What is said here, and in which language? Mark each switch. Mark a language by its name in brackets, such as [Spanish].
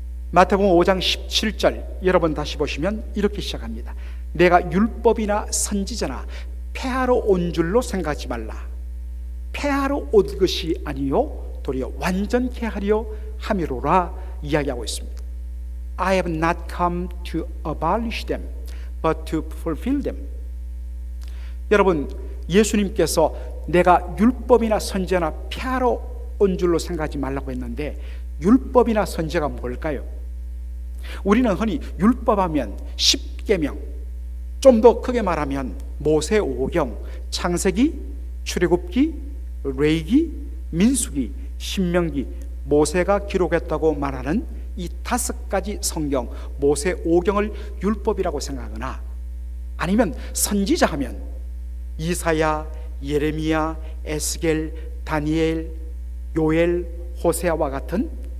[Korean] 마태복음 5장 17절 여러분 다시 보시면 이렇게 시작합니다. 내가 율법이나 선지자나 폐하러 온 줄로 생각하지 말라. 폐하러 온 것이 아니요 도리어 완전케 하려 함이로라 이야기하고 있습니다. [English] I have not come to abolish them, but to fulfill them. [Korean] 여러분, 예수님께서 내가 율법이나 선지자나 폐하러 온 줄로 생각하지 말라고 했는데, 율법이나 선지자가 뭘까요? 우리는 흔히 율법하면 10계명, 좀 더 크게 말하면 모세 5경, 창세기, 출애굽기, 레위기, 민수기, 신명기, 모세가 기록했다고 말하는 이 5가지 성경, 모세 5경을 율법이라고 생각하거나, 아니면 선지자 하면 이사야, 예레미야, 에스겔, 다니엘, 요엘, 호세아와 같은